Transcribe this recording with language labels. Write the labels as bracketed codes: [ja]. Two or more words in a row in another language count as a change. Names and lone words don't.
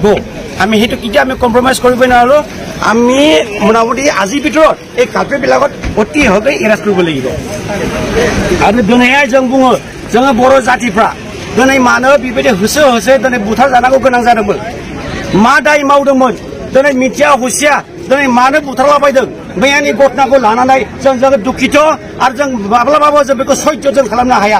[as] আমি সেইটো কেতিয়া আমি কম্প্ৰমাইজ কৰিব নোৱাৰো। আমি মোটামুটি আজিৰ ভিতৰত এই কাৰ্পেটবিলাকত অতি সহজে এৰেষ্ট কৰিব লাগিব। [brx] आरो दिनैहाय जों बुङो, जोङो बर' जातिफ्रा दिनै मानो बेबायदि होसो दिनै बुथार जानांगौ गोनां जादोंमोन? मा दाय मावदोंमोन? दिनै मिथिया हुसिया दिनै मानो बुथारलाबायदों? मैयानि घटनाखौ लानानै जों दुखित आरो जों माब्लाबाबो जों बेखौ सैज्य जों खालामनो हाया।